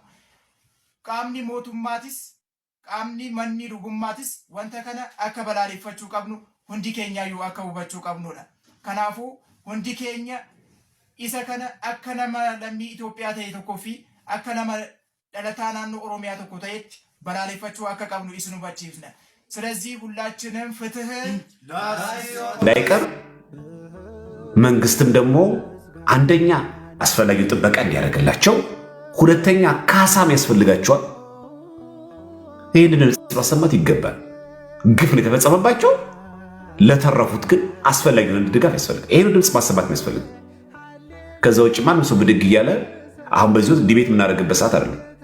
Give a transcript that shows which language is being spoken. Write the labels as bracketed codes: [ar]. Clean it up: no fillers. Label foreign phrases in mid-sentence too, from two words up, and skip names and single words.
[om] Qaamni mootummaatis qaamni manni lubummaatis wanta kana akka balaaleffachuu qabnu hundi keenyaayyuu akka hubachuu qabnudha. Kanaafuu hundi keenya isa kana akka nama lammii Itoophiyaa ta'e tokkoo fi akka nama dhalataa naannoo Oromiyaa tokko ta'etti balaaleffachuu akka qabnu isin hubachiifna. [am] ስለዚህ ሁላችንም ፍትህ ላይቀር መንግስትም ደግሞ አንደኛ አስፈላጊው ጥበቃ እንዲያደርግላቸው ሁለተኛ ካሳም ያስፈልጋቸዋል። ይህንን ማሰማት ይገባል። ግፍ ነው የተፈጸመባቸው። ለተረፉት ግን አስፈላጊውን ድጋፍ ያስፈልጋል። ይህን ድምፅ ማሰማት ያስፈልግ። ከዛ ውጭ ማንም ሰው ብድግ እያለ አሁን በዚህ ወቅት ዲቤት የምናደርግበት ሰዓት አይደለም።